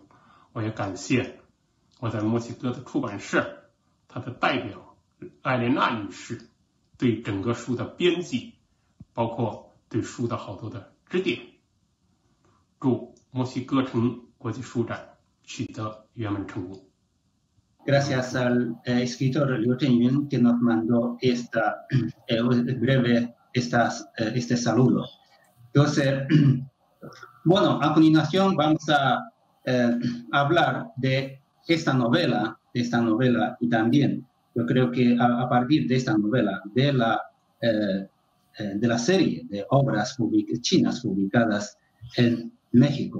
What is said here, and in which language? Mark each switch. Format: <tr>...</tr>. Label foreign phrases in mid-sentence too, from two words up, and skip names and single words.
<zh>我也感谢我在墨西哥的出版社，他的代表艾莲娜女士对整个书的编辑，包括对书的好多的指点。祝墨西哥城国际书展取得圆满成功。</zh> <es>Gracias al escritor Liu Zhengyuan que nos mandó este saludo. Entonces, bueno, a continuación vamos a hablar de esta novela y también yo creo que a partir de esta novela, de la serie de obras chinas publicadas en México.</es>